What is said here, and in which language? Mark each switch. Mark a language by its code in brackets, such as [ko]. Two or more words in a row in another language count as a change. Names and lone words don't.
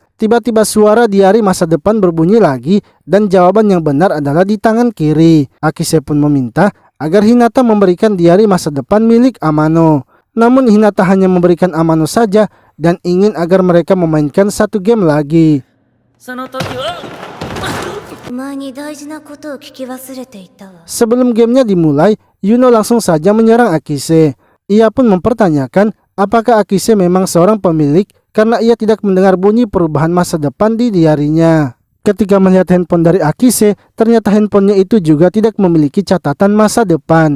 [id] Tiba-tiba suara diari masa depan berbunyi lagi dan jawaban yang benar adalah di tangan kiri. Akise pun meminta agar Hinata memberikan diari masa depan milik Amano. Namun Hinata hanya memberikan Amano saja dan ingin agar mereka memainkan satu game lagi. [ja] その時は前に大事なことを聞き忘れていたわ。 [id] Sebelum gamenya dimulai, Yuno langsung saja menyerang Akise. Ia pun mempertanyakan apakah Akise memang seorang pemilik karena ia tidak mendengar bunyi perubahan masa depan di diarinya. Ketika melihat handphone dari Akise, ternyata handphonenya itu juga tidak memiliki catatan masa depan.